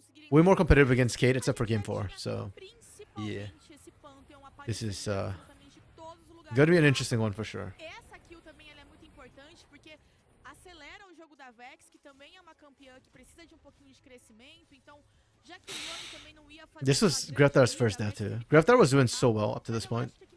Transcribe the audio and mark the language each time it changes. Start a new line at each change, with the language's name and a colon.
English: way more competitive against Kate, except for Game 4. So, yeah. This is going to be an interesting one for sure.
Portuguese: Essa kill também ela é muito importante porque acelera o jogo da Vex, que também é uma campeã que precisa de pouquinho de crescimento. Então, já que o Luan também não ia fazer
English: This was Greftar's first death too. Greftar was doing so well up to this point.